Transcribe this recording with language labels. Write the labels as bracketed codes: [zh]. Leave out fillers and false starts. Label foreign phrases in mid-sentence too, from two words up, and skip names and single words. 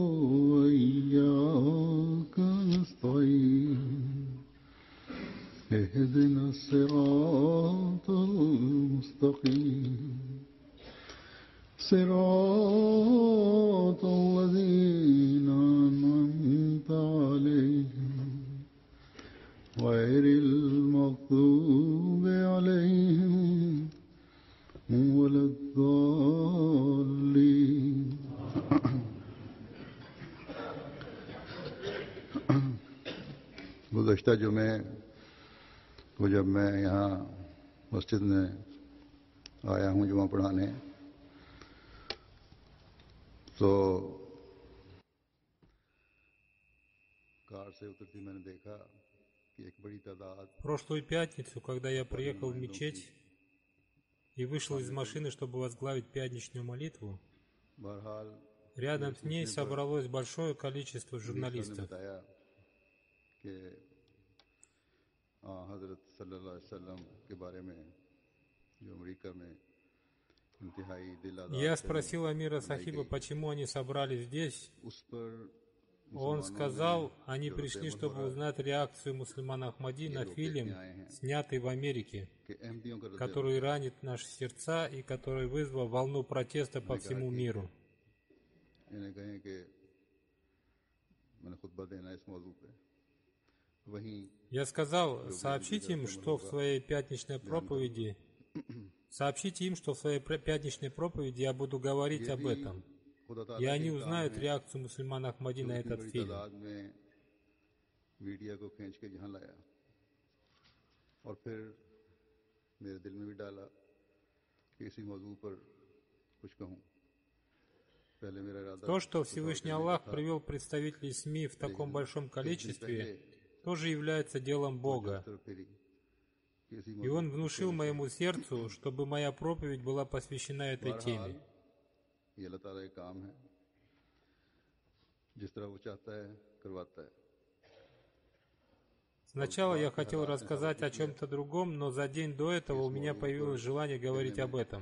[ar] وإياك نستعين اهدنا الصراط المستقيم صراط الذين أنعمت عليهم غير المغضوب عليهم ولا [ur] الضالين گزشتہ جمعے کو جب میں یہاں مسجد میں آیا ہوں جمعہ پڑھانے تو کار سے اترتی میں نے دیکھا کہ ایک بڑی تعداد [ru] Прошлую пятницу, когда я приехал в мечеть и вышел из машины, чтобы возглавить пятничную молитву, [ur] बहरहाल [ru] рядом с ней собралось большое количество журналистов. [ur] کہ حضرت [ar] صلى الله عليه وسلم [ur] کے بارے میں جو امریکہ میں انتہائی دل آزاد [ru] Я спросил Амира Сахиба, почему они собрались здесь. [ur] اس پر [ru] Он сказал, они пришли, чтобы узнать реакцию мусульман Ахмади на фильм, снятый в Америке, [ur] کہ احمدیوں کا [ru] который ранит наши сердца и который вызвал волну протеста по всему миру. [ur] انہیں کہیں کہ میں نے خطبہ دینا اس موضوع پہ وہیں [ru] Я сказал, сообщите им, что в своей пятничной проповеди я буду говорить об этом. И они узнают реакцию мусульман Ахмади на этот фильм. [ur] میڈیا کو کھینچ کے یہاں لایا اور پھر میرے دل میں بھی ڈالا کہ اسی موضوع پر کچھ کہوں. [ru] То, что Всевышний Аллах привел представителей СМИ в таком большом количестве, тоже является делом Бога. И Он внушил моему сердцу, чтобы моя проповедь была посвящена этой теме. Сначала я хотел рассказать о чем-то другом, но за день до этого у меня появилось желание говорить об этом.